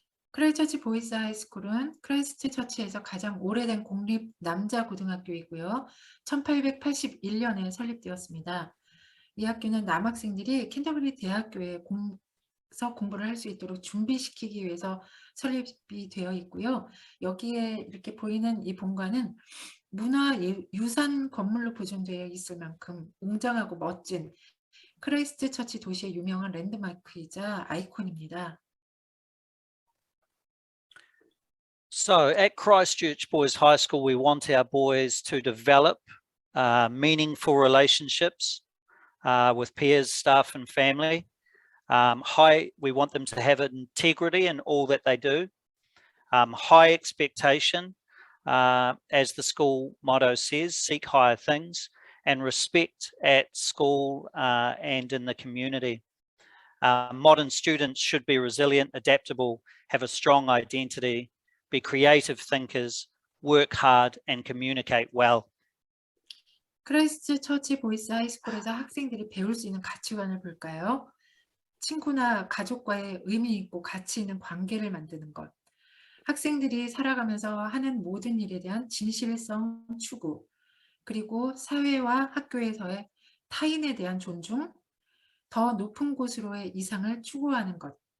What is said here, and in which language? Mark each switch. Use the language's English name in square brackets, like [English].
[Korean] 크라이스트처치 보이스 하이스쿨은 크라이스트처치에서 가장 오래된 공립 남자 고등학교이고요. 1881년에 설립되었습니다. 이 학교는 남학생들이 캔터버리 대학교에 공부를 할 수 있도록 준비시키기 위해서 설립이 되어 있고요. 여기에 이렇게 보이는 이 본관은 문화유산 건물로 보존되어 있을 만큼 웅장하고 멋진 크라이스트처치 도시의 유명한 랜드마크이자 아이콘입니다. [English] So at Christchurch Boys High School, we want our boys to develop meaningful relationships with peers, staff and family. We want them to have integrity in all that they do. High expectation, as the school motto says, seek higher things, and respect at school and in the community. Modern students should be resilient, adaptable, have a strong identity, be creative thinkers, work hard and communicate well. [Korean] 크라이스트처치 보이스 하이스쿨에서 학생들이 배울 수 있는 가치관을 볼까요? 친구나 가족과의 의미 있고 가치 있는 관계를 만드는 것. 학생들이 살아가면서 하는 모든 일에 대한 진실성 추구. 그리고 사회와 학교에서의 타인에 대한 존중, 더 높은 곳으로의 이상을 추구하는 것.